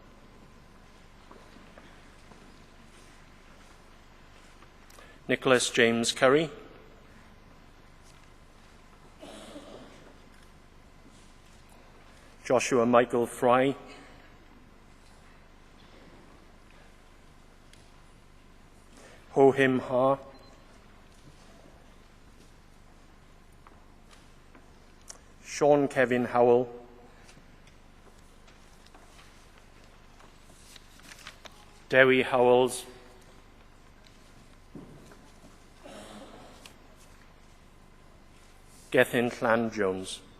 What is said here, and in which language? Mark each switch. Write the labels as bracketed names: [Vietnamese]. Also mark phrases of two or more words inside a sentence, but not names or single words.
[English] Nicholas James Curry. Joshua Michael Fry. Ho Him Ha. Sean Kevin Howell. Dewi Howells. Gethin Clan Jones.